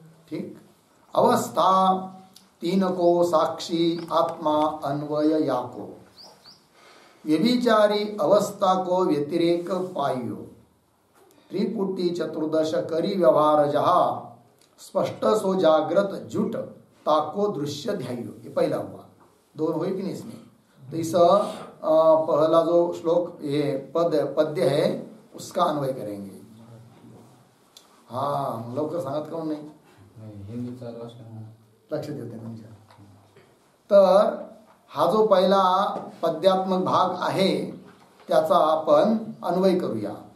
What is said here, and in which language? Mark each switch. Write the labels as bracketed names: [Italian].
[Hindi] ठीक. अवस्था 3 को साक्षी आत्मा अन्वय याको. व्यभिचारी अवस्था को व्यतिरेक पाइयो. त्रिपुटी चतुर्दश करी व्यवहार जहा. स्पष्ट सो जाग्रत जुट ताको दृश्य ध्यायो. ये पहला हुआ. 2 हुए कि नहीं इसमें. तो इस पहला जो श्लोक ये पद्य है उसका अन्वय करेंगे. [Marathi] हाँ, लवकर सांगत काऊन नाही, लक्ष देते तुमच्या. तर हा जो पहिला पद्यात्मक भाग आहे त्याचा आपण अन्वय करूया.